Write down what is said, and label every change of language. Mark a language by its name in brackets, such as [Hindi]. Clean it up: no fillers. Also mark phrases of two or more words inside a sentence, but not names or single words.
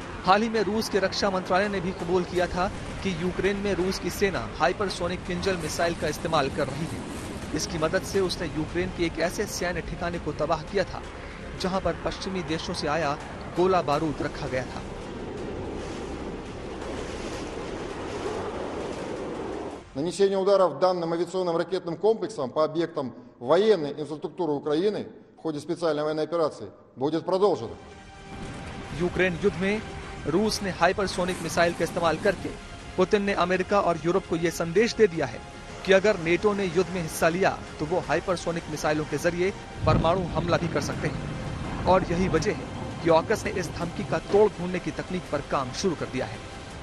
[Hindi] हाल ही में रूस के रक्षा मंत्रालय ने भी कबूल किया था कि यूक्रेन में रूस की सेना हाइपरसोनिक किंजल मिसाइल का इस्तेमाल कर रही है। इसकी मदद से उसने यूक्रेन के एक ऐसे सैन्य ठिकाने को तबाह किया था जहां पर पश्चिमी देशों से आया गोला बारूद रखा गया था। [Russian] Нанесение ударов данным авиационным ракетным комплексом по объектам военной инфраструктуры Украины в ходе специальной военной операции будет продолжено. [Hindi] यूक्रेन युद्ध में रूस ने [English] hypersonic missile [Hindi] का इस्तेमाल करके पुतिन ने अमेरिका और यूरोप को यह संदेश दे दिया है कि अगर नेटो ने युद्ध में हिस्सा लिया तो वो [English] hypersonic missiles [Hindi] के जरिए परमाणु हमला भी कर सकते हैं। और यही वजह है कि ऑकस ने इस धमकी का तोड़ ढूंढने की तकनीक पर काम शुरू कर दिया है।